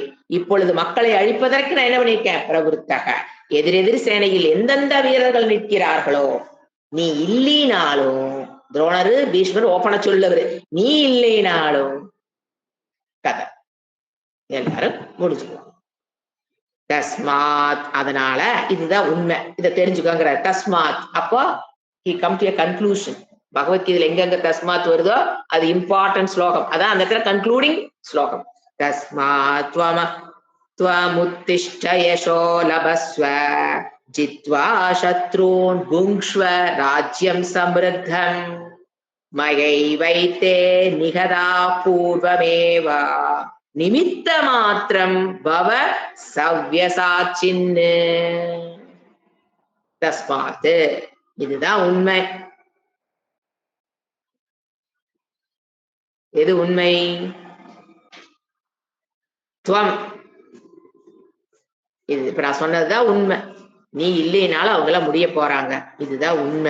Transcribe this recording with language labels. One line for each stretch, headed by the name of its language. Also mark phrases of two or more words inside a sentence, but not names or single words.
Tamil: இப்பொழுது மக்களை அழிப்பதற்கு நான் என்ன பண்ணியிருக்கேன்? பிரவருத்தக, எதிரெதிர் சேனையில் எந்தெந்த வீரர்கள் நிற்கிறார்களோ, நீ இல்லைனாலும், துரோணரு பீஷ்மர் ஓப்பன சொல்லவரு, நீ இல்லைனாலும் கதை எல்லாரும் முடிச்சுக்கலாம். தஸ்மாத் அதனால இதுதான் உண்மை, இதை தெரிஞ்சுக்கோங்கிற. தஸ்மாத் அப்போ
English: he come to a conclusion.
Tamil: பகவத்கீதையில எங்கெங்க தஸ்மாத் வருதோ அது இம்பார்ட்டன்ட் ஸ்லோகம், அதான் அந்த இடத்துல கன்க்ளூடிங் ஸ்லோகம்.
Sanskrit: தஸ்மாத் त्वमुत्तिष्ठ यशो लभस्व जित्वा शत्रून् भुङ्क्ष्व राज्यं समृद्धम् मयैवैते निहता पूर्वमेव निमित्तमात्रं भव सव्यसाचिन्.
Tamil: தஸ்மாத் இதுதான் உண்மை. எது உண்மை? துவம், இது இப்ப நான் சொன்னதுதான் உண்மை. நீ இல்லைனாலும் அவங்கள முடிய போறாங்க, இதுதான் உண்மை.